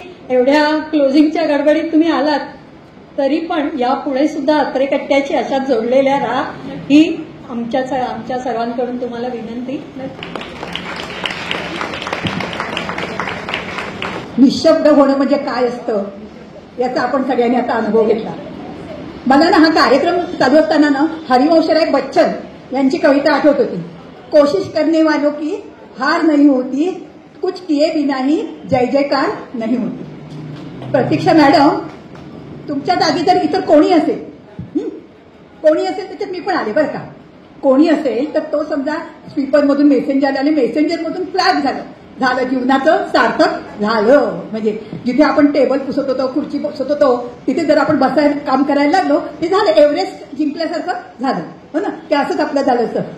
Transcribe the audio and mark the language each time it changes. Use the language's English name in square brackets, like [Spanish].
[Marathi] एवढ्या क्लोजिंगच्या गडबडीत तुम्ही आलात तरी पण यापुढे सुद्धा अत्रेकट्ट्याची अशाच जोडलेल्या राहा ही आमच्या सर्वांकडून तुम्हाला विनंती. निशब्द होणं म्हणजे काय असतं याचा आपण सगळ्यांनी आता अनुभव घेतला. मला ना हा कार्यक्रम चालू असताना ना हरिवंशराय बच्चन यांची कविता आठवत होती. [Hindi] कोशिश करने वालों की हार नहीं होती, कुछ किए बिना ही जय जयकार नहीं होती. [Marathi] प्रतीक्षा मॅडम, तुमच्या जागी जर इतर कोणी असेल त्याच्यात मी पण आले बरं का. कोणी असेल तर तो समजा स्पीकरमधून मेसेंजर आले, मेसेंजरमधून फ्लॅग झालं जीवनाचं सार्थक झालं. म्हणजे जिथे आपण टेबल पुसत होतो, खुर्ची पुसत होतो, तिथे जर आपण बसायला काम करायला लागलो ते झालं, एव्हरेस्ट जिंकल्यासारखं झालं, हो ना. की असंच आपलं झालं असतं.